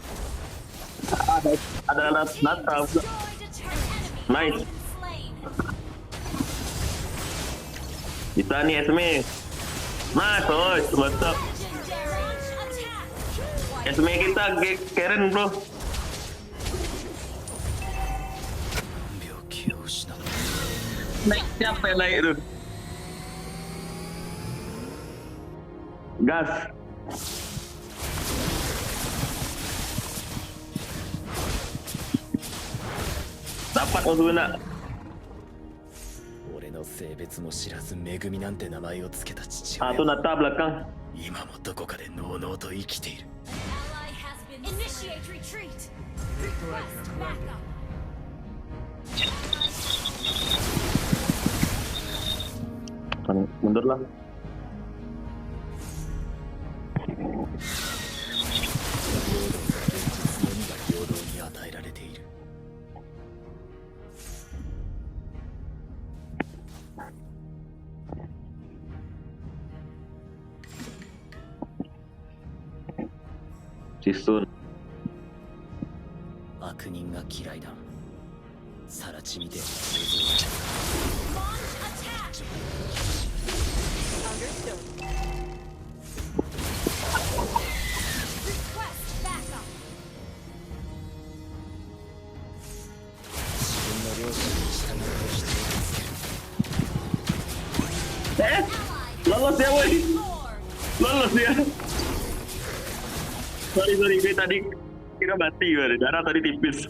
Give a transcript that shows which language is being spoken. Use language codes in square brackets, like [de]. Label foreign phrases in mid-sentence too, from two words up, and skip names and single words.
[id] Ada Nata. Nice. Kita nih Esme. Nice, mantap. Esme kita keren bro. [ja] 病気を失った [id] Naik siapa yang naik tuh? Gas. Dapat Ozuna. [ja] 俺の性別も知らずめぐみなんて名前をつけた父 Ah, 親 [id] tuh Nata belakang. [ja] 今もどこかでのうのうと生きている [en] Initiate retreat. Request backup. [id] Mundur lah. [ja] のみが平等に与えられている Sisun. 悪人が嫌いださら地味で [en] Launch attack. Understood. Request backup. [ja] 自分の両親に従って人を助ける [id] Lolos ya woi. [en] Lord. [id] Lolos ya. Sorry, gue tadi kira mati gue. Darah tadi tipis.